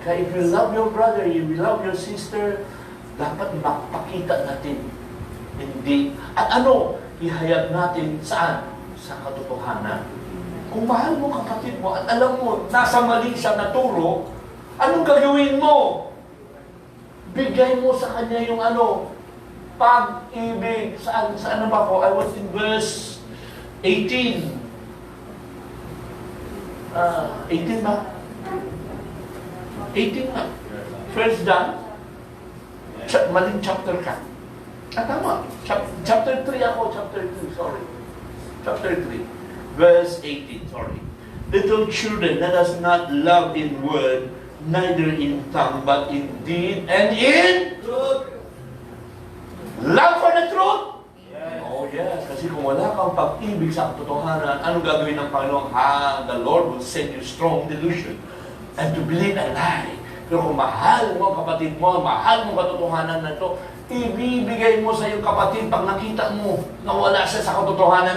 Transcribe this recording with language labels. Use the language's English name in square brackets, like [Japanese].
[English] Kaya if you love your brother, you love your sister, [Filipino] dapat makapakita natin. Hindi. At ano? Ihayag natin saan? Sa katotohanan. Kung mahal mo kapatid mo at alam mo, nasa mali siya naturo, anong gagawin mo? Bigay mo sa kanya yung ano? Pag-ibig. Saan na ba po? [English] I was in verse 18. [Filipino] 18 ba? 18 na. First John. Maling chapter ka. Tama. Chapter 3 ako. Chapter 3, sorry. Chapter 3. [English] Verse 18, sorry. Little children, let us not love in word, neither in tongue, but in deed and in truth. Love for the truth? Yes. Oh yes. [Filipino] Kasi kung wala kang pag-ibig sa katotohanan, anong gagawin ng Panginoon? [English] The Lord will send you strong delusion and to believe a lie. [Filipino] Pero kung mahal mo kapatid mo, mahal mo katotohanan na ito, ibibigay mo sa iyong kapatid pag nakita mo na wala siya sa katotohanan.